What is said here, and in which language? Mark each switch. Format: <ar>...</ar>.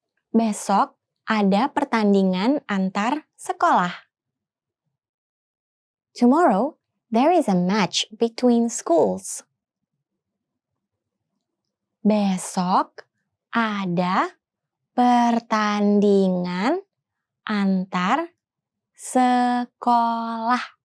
<id>Besok ada pertandingan antar sekolah.</id> <en>Tomorrow, there is a match between schools.</en> <id>Besok ada pertandingan antar sekolah.</id>